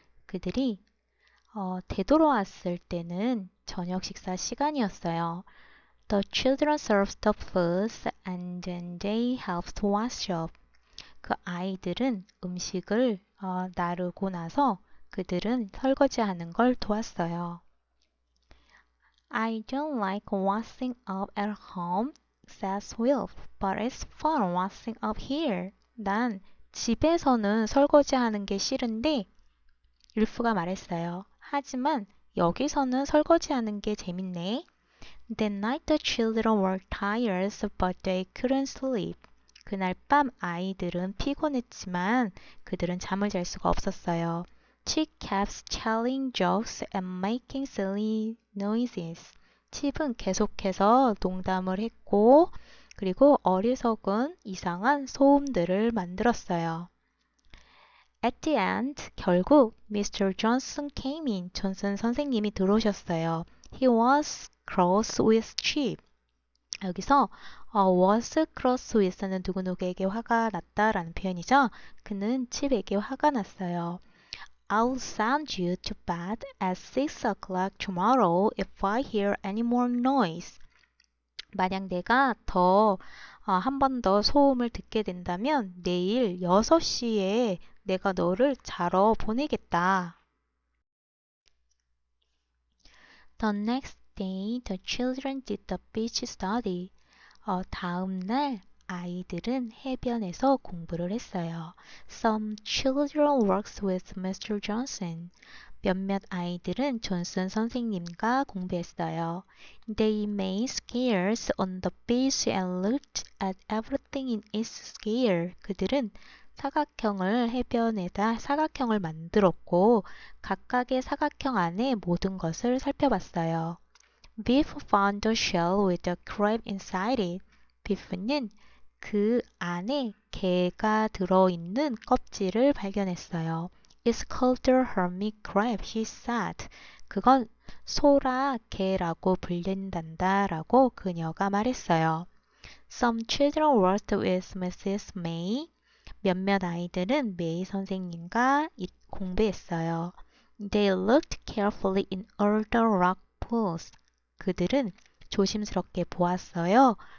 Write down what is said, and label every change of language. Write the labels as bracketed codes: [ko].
[ko] 그들이 되돌아왔을 때는 저녁 식사 시간이었어요. [en] The children served the food and then they helped wash up. [ko] 그 아이들은 음식을 나르고 나서 그들은 설거지하는 걸 도왔어요. [en] I don't like washing up at home, says Wilf, but it's fun washing up here. [ko] 난 집에서는 설거지하는 게 싫은데 윌프가 말했어요. 하지만 여기서는 설거지하는 게 재밌네. [en] That night the children were tired, but they couldn't sleep. [ko] 그날 밤 아이들은 피곤했지만 그들은 잠을 잘 수가 없었어요. [en] She kept telling jokes and making silly noises. [ko] 칩은 계속해서 농담을 했고 그리고 어리석은 이상한 소음들을 만들었어요. [en] At the end, [ko] 결국 [en] Mr. Johnson came in. [ko] 존슨 선생님이 들어오셨어요. [en] He was cross with Chip. [ko] 여기서 [en] was cross with [ko] 는 누구누구에게 화가 났다라는 표현이죠. 그는 칩에게 화가 났어요. [en] I'll send you to bed at 6 o'clock tomorrow if I hear any more noise. [ko] 만약 내가 한 번 더 소음을 듣게 된다면 내일 6시에 내가 너를 자러 보내겠다. [en] The next day, the children did the beach study. [ko] 다음 날 아이들은 해변에서 공부를 했어요. [en] Some children worked with Mr. Johnson. [ko] 몇몇 아이들은 존슨 선생님과 공부했어요. [en] They made squares on the beach and looked at everything in each square. [ko] 그들은 해변에다 사각형을 만들었고 각각의 사각형 안에 모든 것을 살펴봤어요. [en] Biff found a shell with a crab inside it. [ko] 비프는 그 안에 게가 들어있는 껍질을 발견했어요. [en] It's called the hermit crab, he said. [ko] 그건 소라 게라고 불린단다라고 그녀가 말했어요. [en] Some children worked with Mrs. May. [ko] 몇몇 아이들은 메이 선생님과 공부했어요. [en] They looked carefully in all the rock pools. [ko] 그들은 조심스럽게 보았어요.